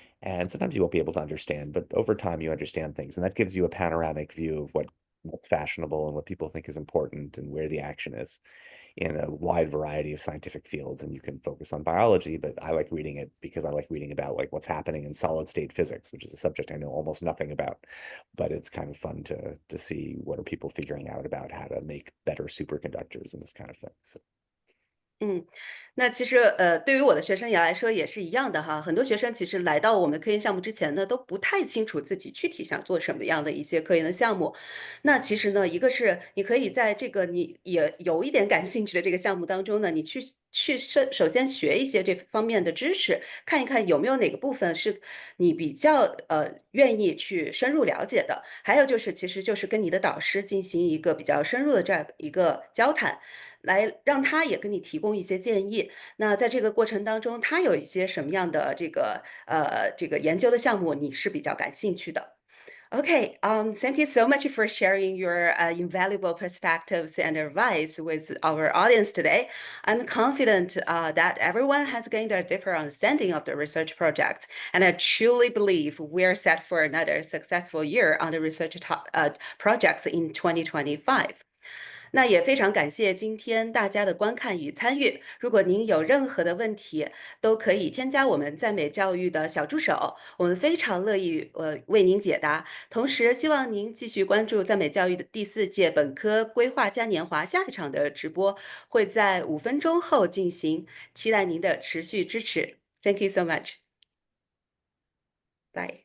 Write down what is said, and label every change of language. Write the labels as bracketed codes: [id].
[en] And sometimes you won't be able to understand, but over time you understand things. And that gives you a panoramic view of what's fashionable and what people think is important and where the action is in a wide variety of scientific fields. And you can focus on biology, but I like reading it because I like reading about what's happening in solid state physics, which is a subject I know almost nothing about, but it's kind of fun to see what are people figuring out about how to make better superconductors and this kind of thing. So. [zh] 那其实对于我的学生也来说也是一样的哈。很多学生其实来到我们科研项目之前呢，都不太清楚自己具体想做什么样的一些科研的项目。那其实呢，一个是你可以在这个你也有一点感兴趣的这个项目当中呢，你去首先学一些这方面的知识，看一看有没有哪个部分是你比较愿意去深入了解的。还有就是，其实就是跟你的导师进行一个比较深入的这样一个交谈。来让他也跟你提供一些建议。那在这个过程当中，他有一些什么样的这个研究的项目你是比较感兴趣的？ [en] Okay, thank you so much for sharing your invaluable perspectives and advice with our audience today. I'm confident that everyone has gained a deeper understanding of the research projects, and I truly believe we're set for another successful year on the research projects in 2025. [zh] 那也非常感谢今天大家的观看与参与。如果您有任何的问题，都可以添加我们在美教育的小助手，我们非常乐意为您解答。同时，希望您继续关注在美教育的第4届本科规划嘉年华下一场的直播，会在5分钟后进行，期待您的持续支持。 [en] Thank you so much. Bye.